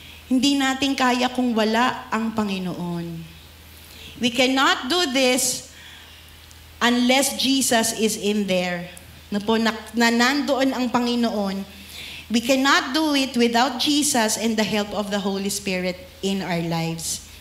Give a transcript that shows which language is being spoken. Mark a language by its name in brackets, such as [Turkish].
[Filipino] Hindi natin kaya kung wala ang Panginoon. [English] We cannot do this unless Jesus is in there. [Filipino] Na nandoon ang Panginoon. [English] We cannot do it without Jesus and the help of the Holy Spirit in our lives.